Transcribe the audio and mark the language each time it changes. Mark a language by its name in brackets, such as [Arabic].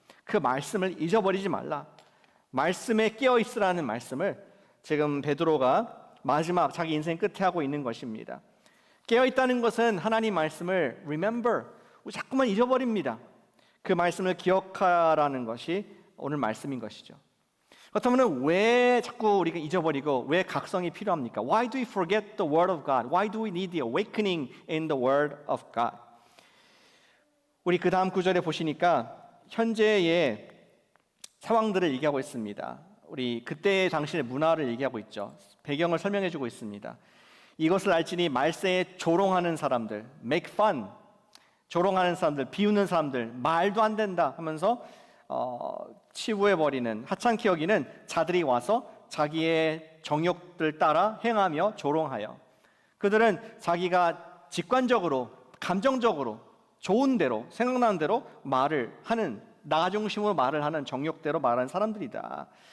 [Korean] 그 말씀을 잊어버리지 말라. 말씀에 깨어 있으라는 말씀을 지금 베드로가 마지막 자기 인생 끝에 하고 있는 것입니다. 깨어 있다는 것은 하나님 말씀을 remember, 자꾸만 잊어버립니다. 그 말씀을 기억하라는 것이 오늘 말씀인 것이죠. 그렇다면 왜 자꾸 우리가 잊어버리고 왜 각성이 필요합니까? [English] Why do we forget the word of God? Why do we need the awakening in the word of God? [Korean] 우리 그 다음 구절에 보시니까 현재의 상황들을 얘기하고 있습니다. 우리 그때 당시의 문화를 얘기하고 있죠. 배경을 설명해 주고 있습니다. 이것을 알지니 말세에 조롱하는 사람들, [English] make fun, [Korean] 조롱하는 사람들, 비웃는 사람들, 말도 안 된다 하면서 치부해버리는, 하찮게 여기는 자들이 와서 자기의 정욕들 따라 행하며 조롱하여, 그들은 자기가 직관적으로 감정적으로 좋은 대로 생각나는 대로 말을 하는, 나 중심으로 말을 하는, 정욕대로 말하는 사람들이다.